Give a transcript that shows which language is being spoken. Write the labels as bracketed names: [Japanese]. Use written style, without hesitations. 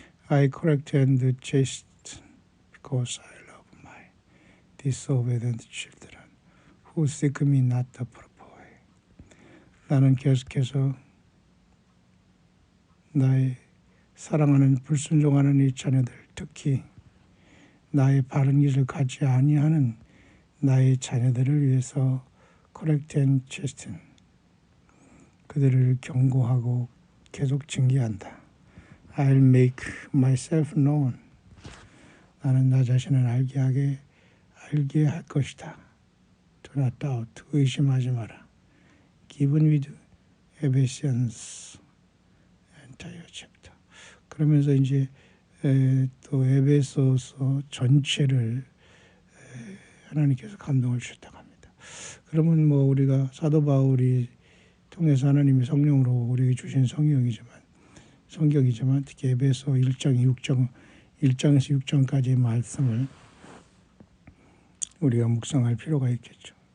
[English] I correct and chasten because I love my disobedient children who seek me not the proper way. [Korean] 나는 계속해서 나의 사랑하는 불순종하는 이 자녀들, 특히 나의 바른 길을 가지 아니하는 나의 자녀들을 위해서 [English] correct and chasten, [Korean] 그들을 경고하고 계속 징계한다. [English] I'll make myself known. [Korean] 나는 나 자신을 알게 할 것이다. [English] Do not doubt. [Korean] 의심하지 마라. [English] Given with Ephesians entire chapter. [Korean] 그러면서 이제 또 에베소서 전체를 하나님께서 감동을 주셨다고 합니다. 그러면 뭐 우리가 사도 바울이 통해서 하나님의 성령으로 우리에게 주신 성경이지만 특히 에베소 1장에서 6장까지의 말씀을 우리가 묵상할 필요가 있겠죠.